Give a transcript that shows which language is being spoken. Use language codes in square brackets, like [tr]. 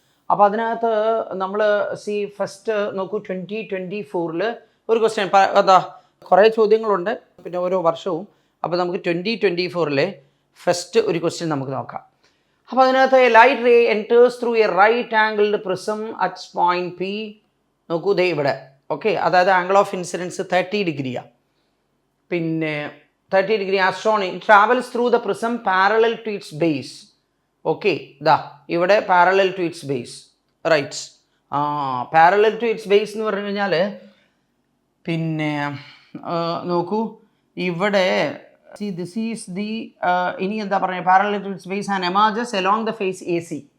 [ml] അപ്പോൾ അതിനകത്ത് നമ്മൾ ഫസ്റ്റ് നോക്കൂ 2024 ഒരു ക്വസ്റ്റ്യൻ എന്താ കുറേ ചോദ്യങ്ങളുണ്ട് പിന്നെ ഓരോ വർഷവും. അപ്പോൾ നമുക്ക് 2024 ഫസ്റ്റ് ഒരു ക്വസ്റ്റ്യൻ നമുക്ക് നോക്കാം. [en] അപ്പോൾ അതിനകത്ത് light ray enters through a right angled prism at point P. [ml] നോക്കൂ ദേ ഇവിടെ ഓക്കെ, അതായത് ആംഗിൾ ഓഫ് ഇൻസിഡൻസ് 30 ഡിഗ്രിയാണ്. [en] പിന്നെ 30 degree as shown, it travels through the prism parallel to its base. Okay, [ml] ഇതാ ഇവിടെ [en] Parallel to its base, right. Parallel to its base [ml] എന്ന് പറഞ്ഞു കഴിഞ്ഞാൽ പിന്നെ നോക്കൂ ഇവിടെ [en] this is the [ml] ഇനി എന്താ പറയുക, [en] Parallel to its base and emerges along the face A C.